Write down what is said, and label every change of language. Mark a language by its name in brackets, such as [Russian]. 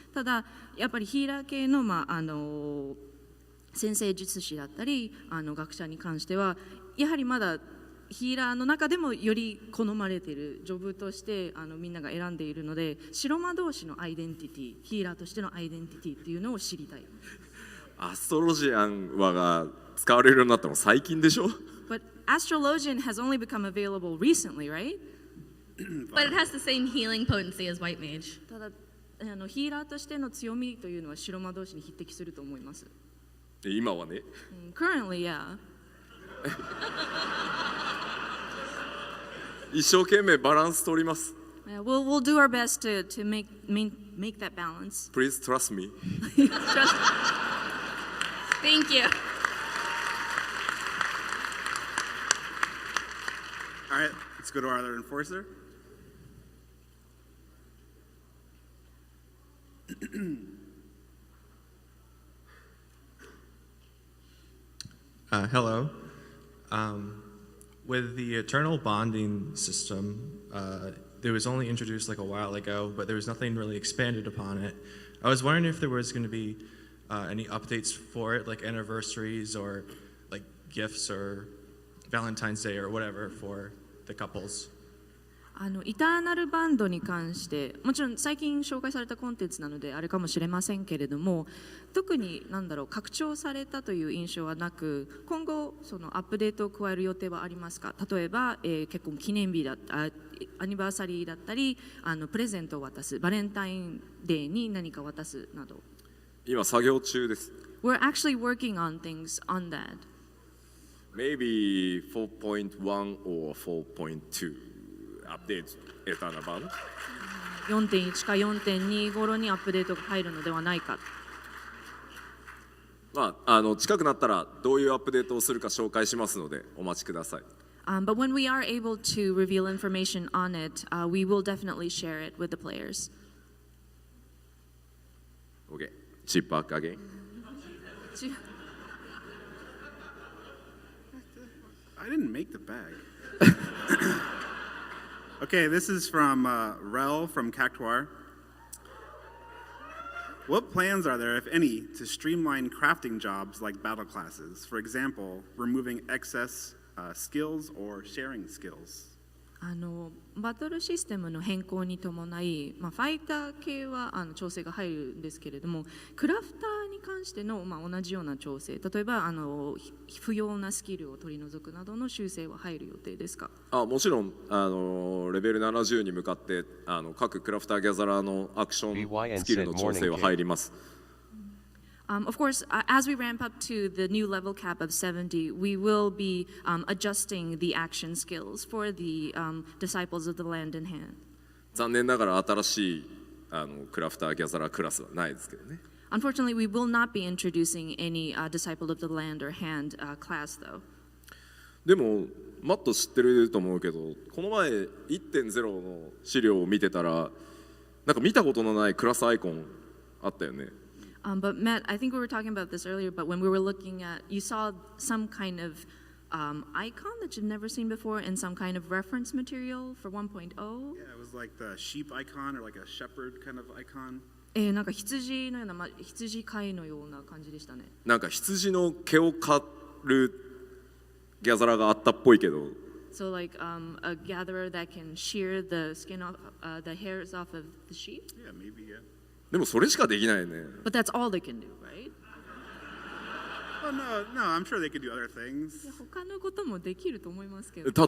[Japanese] ただやっぱりヒーラー系の、先生術師だったり学者に関してはやはりまだヒーラーの中でもより好まれているジョブとしてみんなが選んでいるので、白魔同士のアイデンティティ、ヒーラーとしてのアイデンティティっていうのを知りたい。アストロジアンはが使われるようになったの最近でしょ？ [English] But astrologian has only become available recently, right? But it has the same healing potency as white mage. [Japanese] ただヒーラーとしての強みというのは白魔同士に匹敵すると思います。今はね。 [English] Currently, yeah. [Japanese] 一生懸命バランス取ります。 [English] Yeah, we'll do our best to make that balance. Please trust me. Trust. Thank you. All right, let's go to our other enforcer. Hello. With the eternal bonding system, it was only introduced like a while ago, but there was nothing really expanded upon it. I was wondering if there was going to be any updates for it, like anniversaries or like gifts or Valentine's Day or whatever for the couples. [Japanese] イターナルバンドに関してもちろん最近紹介されたコンテンツなのであれかもしれませんけれども、特に拡張されたという印象はなく、今後そのアップデートを加える予定はありますか？例えば、結婚記念日だったアニバーサリーだったりプレゼントを渡す、バレンタインデーに何か渡すなど。今作業中です。 [English] We're actually working on things on that. Maybe 4.1 or 4.2 update [Japanese] エターナ版。 4.1 か 4.2 頃にアップデートが入るのではないか。近くなったらどういうアップデートをするか紹介しますのでお待ちください。 [English] But when we are able to reveal information on it, we will definitely share it with the players. Okay. Chip back again. I didn't make the bag. Okay, this is from Rel from Cactuar. What plans are there, if any, to streamline crafting jobs like battle classes? For example, removing excess skills or sharing skills. [Japanese] バトルシステムの変更に伴い、ファイター系は調整が入るんですけれども、クラフターに関しての、同じような調整、例えば不要なスキルを取り除くなどの修正は入る予定ですか？もちろんレベル70に向かって各クラフターギャザラーのアクションスキルの調整は入ります。 [English] Of course, as we ramp up to the new level cap of 70, we will be adjusting the action skills for the disciples of the land in hand. [Japanese] 残念ながら新しいクラフターギャザラークラスはないですけどね。 [English] Unfortunately, we will not be introducing any disciple of the land or hand class, though. [Japanese] でもマット知ってると思うけど、この前 1.0 の資料を見てたらなんか見たことのないクラスアイコンあったよね。 [English] But Matt, I think we were talking about this earlier, but when we were looking at, you saw some kind of icon that you've never seen before and some kind of reference material for 1.0. Yeah, it was like the sheep icon or like a shepherd kind of icon. [Japanese] なんか羊のような、羊飼いのような感じでしたね。なんか羊の毛を刈るギャザラがあったっぽいけど。 [English] So like a gatherer that can shear the skin off, the hairs off of the sheep. Yeah, maybe, yeah. [Japanese] でもそれしかできないね。 [English] But that's all they can do, right? Oh, no, I'm sure they could do other things. [Japanese] 他のこともできると思いますけど。